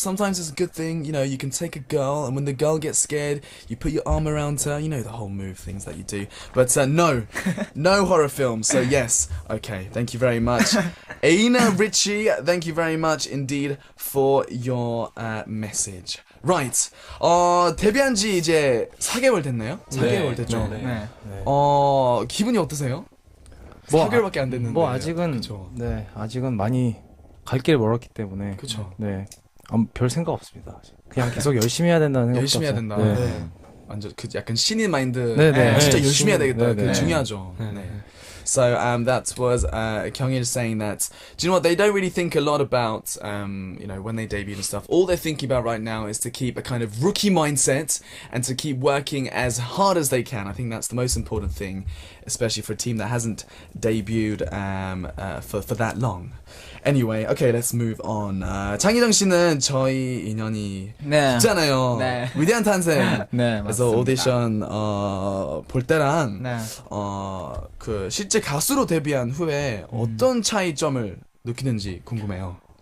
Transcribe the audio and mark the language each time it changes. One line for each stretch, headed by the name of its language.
English: Sometimes it's a good thing. You know, you can take a girl, and when the girl gets scared, you put your arm around her. You know the whole move things that you do. But no horror films. So yes, okay. Thank you very much, Aina Ritchie. Thank you very much indeed for your message. Right.
Korean: 데뷔한 지 이제 4개월 됐나요? 4개월 됐죠. 네. 기분이 어떠세요? 뭐, 4개월밖에 안 됐는데. 뭐 아직은 그쵸. 네 아직은 많이 갈 길이 멀었기 때문에 그쵸. 네 별 생각 없습니다. 아직. 그냥 계속 열심히 해야 된다는 생각. 열심히 해야 된다. 네. 네. 완전 그 약간 신인 마인드. 네네. 진짜 네, 열심히 해야 되겠다. 네네. 그게 중요하죠. 네.
English: So that was Kyungil saying that. Do you know what? They don't really think a lot about you know, when they debut and stuff. All they're thinking about right now is to keep a kind of rookie mindset and to keep working as hard as they can. I think that's the most important thing, especially for a team that hasn't debuted for that long. Anyway, okay, let's move on.
Korean: 장희정 씨는 저희 인연이 네. 있잖아요. 네. 위대한 탄생. 네, 그래서 맞습니다. 오디션 볼 때랑 네. 그 실제 가수로 데뷔한 후에 어떤 차이점을 느끼는지 궁금해요.